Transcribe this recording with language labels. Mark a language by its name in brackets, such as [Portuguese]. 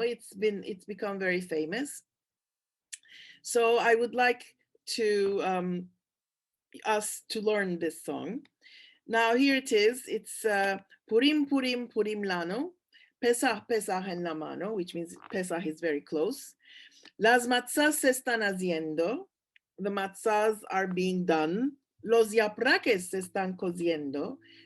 [English] It's become very famous. So I would like to us to learn this song. Now here it is. It's Purim, Purim, Purim lano. [Ladino] Pesach, Pesach en la mano, [English] which means Pesach is very close. [Ladino] Las matzahs se están haciendo. [English] The matzahs are being done. [Ladino] Los yapraques se están cociendo.